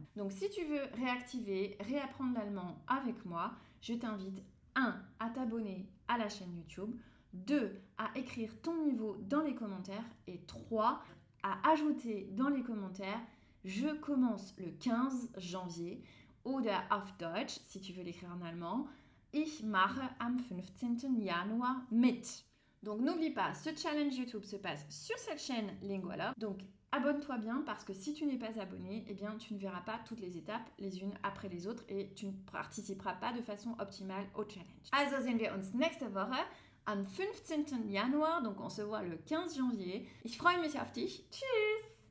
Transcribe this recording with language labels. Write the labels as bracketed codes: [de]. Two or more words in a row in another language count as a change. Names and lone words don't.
[fr] Donc si tu veux réapprendre l'allemand avec moi, je t'invite 1. à t'abonner à la chaîne YouTube, 2. À écrire ton niveau dans les commentaires. Et 3. À ajouter dans les commentaires « Je commence le 15 janvier » [de] oder auf Deutsch, [fr] si tu veux l'écrire en allemand, « [de] Ich mache am 15. Januar mit ». [fr] Donc n'oublie pas, ce challenge YouTube se passe sur cette chaîne Linguala. Donc abonne-toi bien parce que si tu n'es pas abonné, eh bien tu ne verras pas toutes les étapes les unes après les autres et tu ne participeras pas de façon optimale au challenge. [de] Also sehen wir uns nächste Woche am 15. Januar, [fr] donc on se voit le 15 janvier. [de] Ich freue mich auf dich. Tschüss!